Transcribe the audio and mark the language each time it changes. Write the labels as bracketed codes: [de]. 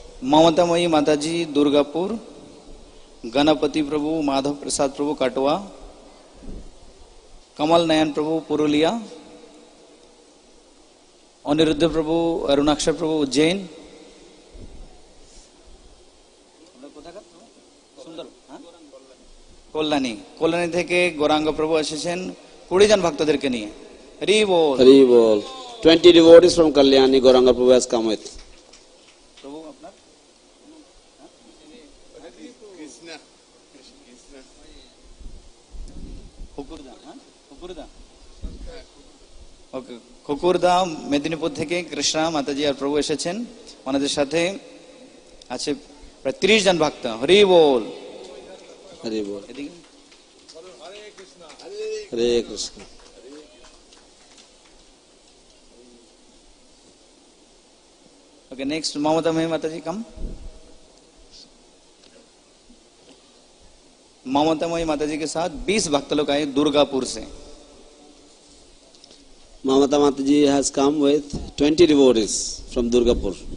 [bn] ममतामयी माताजी दुर्गापुर, गणपति प्रभु माधव प्रसाद प्रभु काटवा, कमल नयन प्रभु पुरुलिया, अनिरुद्ध प्रभु अरुणाक्षर प्रभु उज्जैन, কল্যাণী কল্যাণী থেকে গৌরাঙ্গ প্রভু এসেছেন 20 জন ভক্তদেরকে নিয়ে। হরি বল, Hari Bol. [en] 20 devotees from Kalyani, Gauranga Prabhu has come with. [bn] প্রভু আপনার হুকুরদা, হুকুরদা, ওকে, হুকুরদা মেদিনীপুর থেকে কৃষ্ণা মাতাজি আর প্রভু এসেছেন। ওনাদের সাথে আছে প্রায় 30 জন ভক্ত। হরি বল, Hari Bol. এদিকে [sa] Hare Krishna. [en] Okay, next Mamta Mahi Mata ji come. [hi] ममता मही माता जी के साथ 20 भक्त लोग आए दुर्गापुर से। [en] Mamata Mataji has come with 20 devotees from Durgapur.